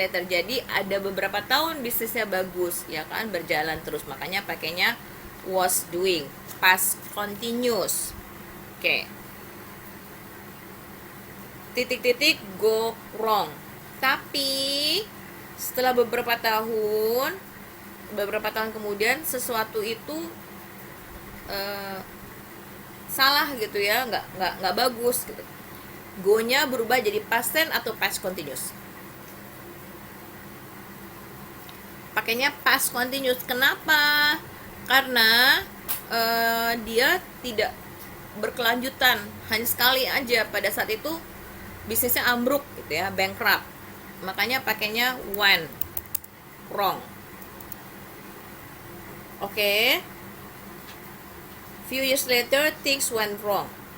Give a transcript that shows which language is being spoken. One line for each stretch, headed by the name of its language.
Indonesian: Jadi ada beberapa tahun bisnisnya bagus, ya kan, berjalan terus. Makanya pakainya was doing, past continuous. Oke. Titik-titik
English: go wrong.
Indonesian: Tapi setelah beberapa tahun kemudian sesuatu itu salah gitu ya, nggak bagus gitu. Go-nya berubah jadi past tense atau past continuous. Pakainya past continuous. Kenapa? Karena dia tidak berkelanjutan, hanya sekali aja pada saat itu bisnisnya ambruk gitu ya, bankrupt. Makanya pakainya
English: went wrong. Oke. Few years later, things went wrong.